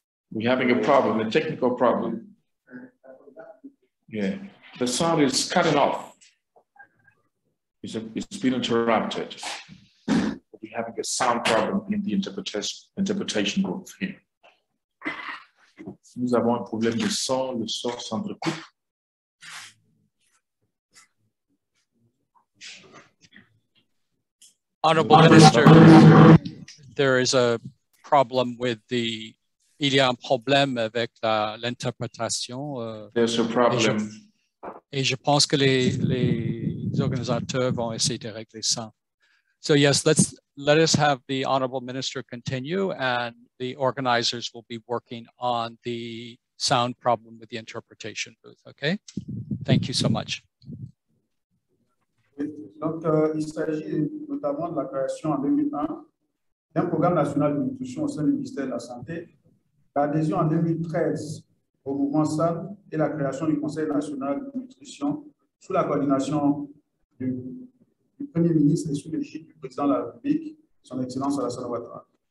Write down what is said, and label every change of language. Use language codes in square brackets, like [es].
[en] We're having a problem, a technical problem. Yeah, the sound is cutting off. It's been interrupted. We're having a sound problem in the interpretation booth here. [fr] Nous avons un problème de son, le son s'entrecoupe. [en] Honorable Minister, there is a problem with the... [fr] Il y a un problème avec l'interprétation. [en] There's a problem. [fr] Et je pense que les organisateurs vont essayer de régler ça. [en] So yes, let us have the Honorable Minister continue, and the organizers will be working on the sound problem with the interpretation booth, okay? Thank you so much. [fr] Donc, il s'agit notamment de la création en 2001 d'un programme national de nutrition au sein du ministère de la Santé, l'adhésion en 2013 au mouvement SAN et la création du Conseil national de nutrition sous la coordination du Premier ministre et sous l'égide du président de la République, son Excellence Alassane Ouattara.